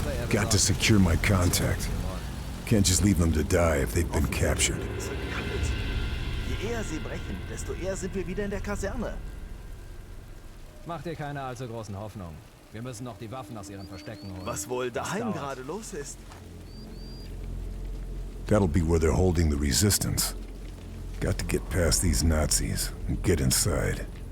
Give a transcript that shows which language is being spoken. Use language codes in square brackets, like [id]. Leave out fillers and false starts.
[en] Got to secure my contact. Can't just leave them to die if they've been captured. [de] Je eher sie brechen, desto eher sind wir wieder in der Kaserne. Mach dir keine allzu großen Hoffnungen. Wir müssen noch die Waffen aus ihren Verstecken holen. Was wohl daheim dauert. gerade los ist. [en] That'll be where they're holding the resistance. Got to get past these Nazis and get inside.